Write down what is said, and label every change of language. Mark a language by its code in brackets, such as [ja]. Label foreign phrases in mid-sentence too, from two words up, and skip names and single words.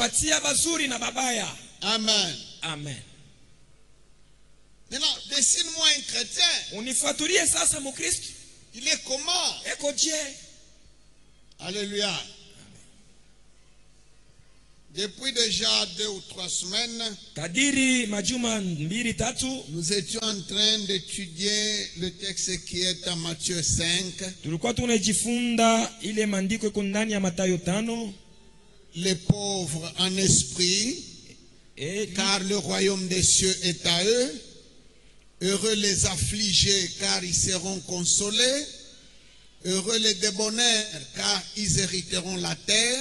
[fr] Amen. Amen. Maintenant, dessine-moi un chrétien. Il est comment? Alléluia. Depuis déjà 2 ou 3 semaines, [sw] kadiri majuma 2-3, [fr] nous étions en train d'étudier le texte qui est à Matthieu 5. [sw] tulikuwa tunajifunza ile maandiko iko ndani ya Mathayo 5. [fr] Les pauvres en esprit, car le royaume des cieux est à eux. Heureux les affligés, car ils seront consolés. Heureux les débonnaires, car ils hériteront la terre.